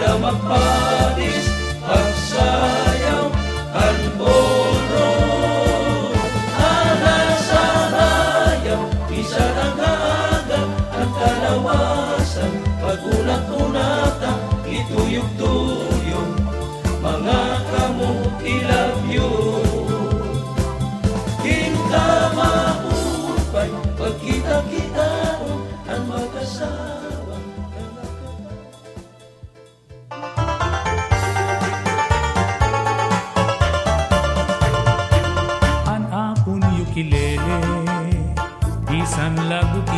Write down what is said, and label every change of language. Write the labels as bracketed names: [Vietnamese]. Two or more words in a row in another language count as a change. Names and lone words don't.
[Waray] magpatis, pagsayaw, ballroom. Alas sa hayaw, isa ang kaagap, ang kalawasan, pagulat-unata, ituyog-tuyog, mga kamot, [English] I love you. [Waray] Kinkamahupay, pagkita-kita ang mag-asawa. An akon ukulele, bisan lagu ti